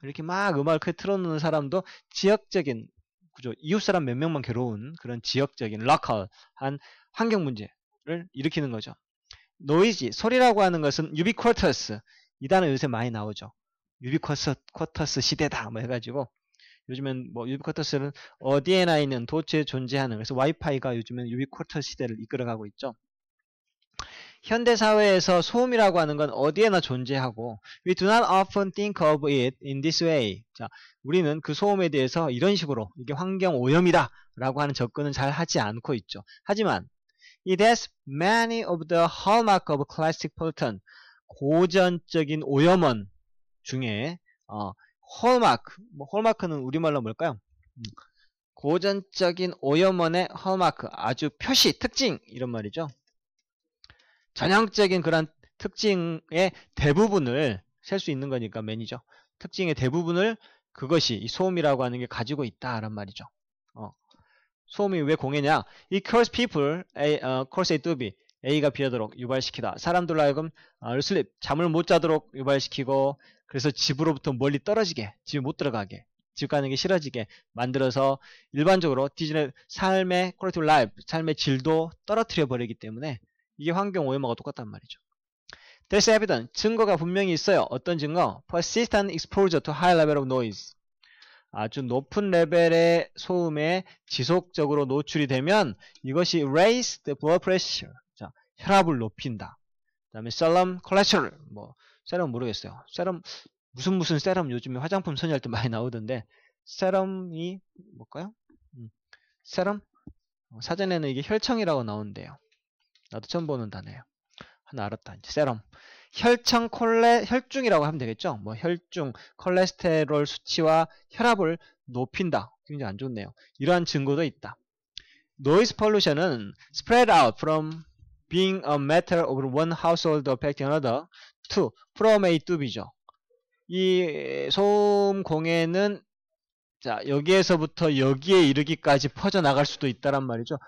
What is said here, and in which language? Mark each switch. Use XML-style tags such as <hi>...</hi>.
<ko>이렇게 막 음악을 틀어놓는 사람도 지역적인 구조, 이웃 사람 몇 명만 괴로운 그런 지역적인 lokal한 환경 문제를 일으키는 거죠. 노이즈, 소리라고 하는 것은 ubiquitous, 이 단어 요새 많이 나오죠. ubiquitous 시대다 해가지고 요즘엔 ubiquitous는 어디에나 있는 도처에 존재하는, 그래서 와이파이가 요즘엔 ubiquitous 시대를 이끌어가고 있죠. 현대사회에서 소음이라고 하는 건 어디에나 존재하고</ko> <en>We do not often think of it in this way.</en> <ko>자, 우리는 그 소음에 대해서 이런 식으로 이게 환경 오염이다 라고 하는 접근은 잘 하지 않고 있죠. 하지만</ko> <en>It has many of the hallmark of classic pollutant.</en> <ko>고전적인 오염원 중에 홀마크, 홀마크는 우리말로 뭘까요? 고전적인 오염원의 홀마크, 아주 표시, 특징 이런 말이죠. 전형적인 그런 특징의 대부분을 셀 수 있는 거니까 맨이죠. 특징의 대부분을 그것이 이 소음이라고 하는 게 가지고 있다란 말이죠. 소음이 왜 공해냐?</ko> <en>It causes people, cause A to B,</en> <ko>A가 B하도록 유발시키다. 사람들로 하여금 sleep, 잠을 못 자도록 유발시키고 그래서 집으로부터 멀리 떨어지게, 집에 못 들어가게, 집 가는 게 싫어지게 만들어서 일반적으로 디즈니의 삶의</ko> <en>quality of life,</en> <ko>삶의 질도 떨어뜨려 버리기 때문에 이게 환경 오염하고 똑같단 말이죠.</ko> <en>There's evidence,</en> <ko>증거가 분명히 있어요. 어떤 증거?</ko> <en>Persistent exposure to high level of noise.</en> <ko>아주 높은 레벨의 소음에 지속적으로 노출이 되면 이것이</ko> <en>raise the blood pressure.</en> <ko>자, 혈압을 높인다. 그 다음에 serum cholesterol. 세럼 모르겠어요. 세럼, 무슨 세럼 요즘에 화장품 선회할 때 많이 나오던데, 세럼이 뭘까요? 세럼? 사전에는 이게 혈청이라고 나오는데요. 나도 처음 보는 단어예요. 하나 알았다. 이제 세럼. 혈중이라고 하면 되겠죠? 혈중, 콜레스테롤 수치와 혈압을 높인다. 굉장히 안 좋네요. 이러한 증거도 있다.</ko> <en>Noise pollution은 spread out from being a matter of one household affecting another to from A to B죠.</en> <ko>이 소음 공해는 자, 여기에서부터 여기에 이르기까지 퍼져나갈 수도 있다란 말이죠.</ko>